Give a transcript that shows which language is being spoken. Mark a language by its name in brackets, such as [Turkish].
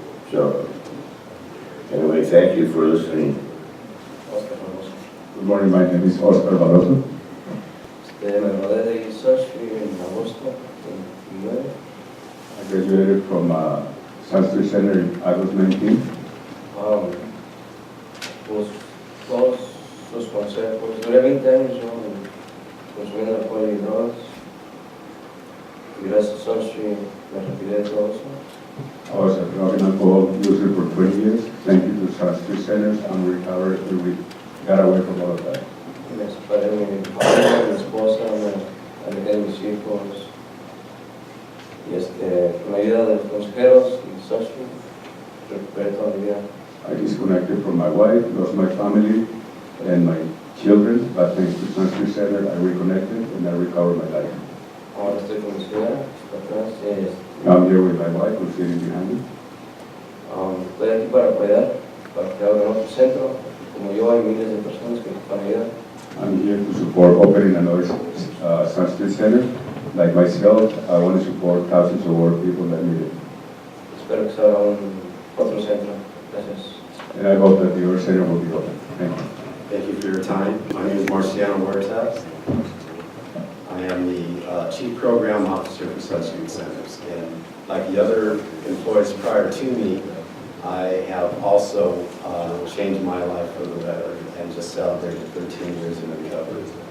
[English] So, anyway, thank you for listening. Good morning, my name is Oscar Barroso. [Spanish] Me gradué de Sun Street en agosto 29. [English] I graduated from Sun Street Center in August 19. [Spanish] Pues todos sus consejos. Duré 20 años yo consumiendo alcohol y drogas. Y gracias a Sun Street me retiré de todo eso. [English] I was a drug and alcohol user for 20 years. Thank you to Sun Street Centers and recovered and we got away from all of that. [Spanish] Me separé de mi familia, de mi esposa, me alejé de mis hijos. Y con la ayuda de los consejeros y Sun Street, recuperé toda mi vida. [English] I disconnected from my wife, lost my family and my children, but thanks to Sun Street Center, I reconnected and I recovered my life. [Spanish] Ahora estoy con mi señora, está atrás. [English] I'm here with my wife who's sitting behind me. [Spanish] Estoy aquí para apoyar, para que abran otro centro. Como yo, hay miles de personas que ocupan ayuda. [English] I'm here to support opening another Sun Street Center. Like myself, I want to support thousands of other people that need it. [Spanish] Espero que se abra otro centro. Gracias. [English] And I hope that the other center will be open. Thank you. Thank you for your time. My name is Marciano Huerta. I am the Chief Program Officer for Sun Street Centers. And like the other employees prior to me, I have also changed my life for the better and just celebrated 13 years in recovery.